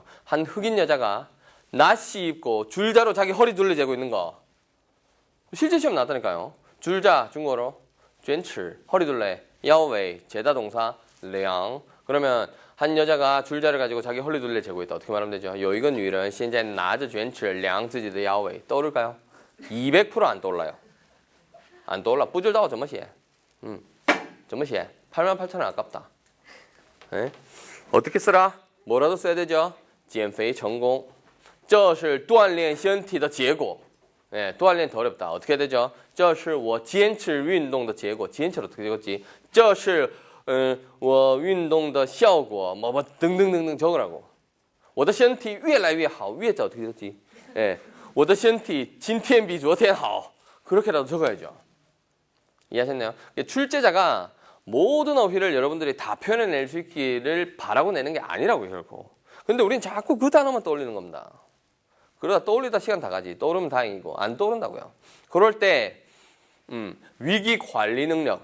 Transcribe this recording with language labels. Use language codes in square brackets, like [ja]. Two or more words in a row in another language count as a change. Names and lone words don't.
[ko] 한 흑인 여자가 나시 입고 줄자로 자기 허리 둘러 재고 있는 거. 실제 시험 나왔다니까요. 줄자 중국어로 卷尺 허리 둘레, 腰围 제다 동사, 量 그러면 한 여자가 줄자를 가지고 자기 허리 둘레 재고 있다. 어떻게 말하면 되죠? [zh] 有一个女人现在拿着卷尺量自己的腰围. [ko] 떠오를까요? 200% 안 떠올라요. 안 떠올라. [zh] 不知道怎么写. 怎么写? [ko] 88,000원 아깝다. 에? 어떻게 쓰라? 뭐라도 써야 되죠? [zh] 减肥成功. 这是锻炼身体的结果. 예, 锻炼 [ko] 더 어렵다. 어떻게 해야 되죠? [zh] 这是我坚持运动的结果. [ko] 坚持 어떻게 적었지? [zh] 这是我运动的效果. [ko] 뭐 등등등등 적으라고. [zh] 我的身体越来越好. [ko] 위에자 어떻게 적었지? 예, [zh] 我的身体今天比昨天好. [ko] 그렇게라도 적어야죠. 이해하셨나요? 출제자가 모든 어휘를 여러분들이 다 표현해낼 수 있기를 바라고 내는 게 아니라고요, 결코. 근데 우린 자꾸 그 단어만 떠올리는 겁니다. 그러다 떠올리다 시간 다 가지. 떠오르면 다행이고 안 떠오른다고요. 그럴 때 위기 관리 능력.